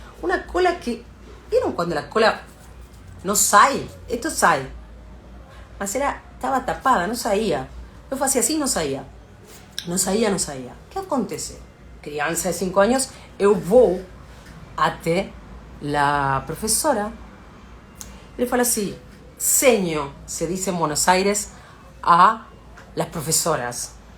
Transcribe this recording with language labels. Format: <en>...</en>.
<es>Una cola que, ¿vieron cuando la cola no sai? Esto sai. Mas estaba tapada, não saía.</es> <pt>Eu fazia assim, não saía. Não saía. O que acontece? Criança de 5 anos, eu vou até</pt> <es>la profesora y le falo así, seño, se dice en Buenos Aires a las profesoras.</es>